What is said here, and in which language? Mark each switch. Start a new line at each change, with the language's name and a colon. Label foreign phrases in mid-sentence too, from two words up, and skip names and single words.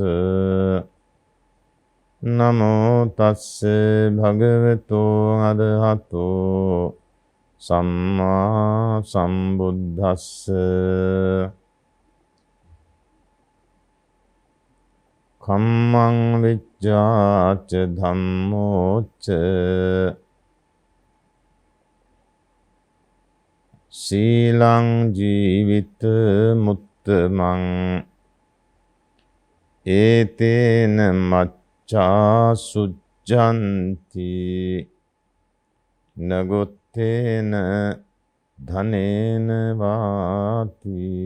Pali: නමෝ තස්ස භගවතු අරහතෝ සම්මා සම්බුද්දස්ස. කම්මං විජ්ජාච ධම්මෝච සීලං ජීවිත මුත්තමං ඒතේන මච්ඡා සුජ්ජන්ති නගොත්තේන ධනේන වාති.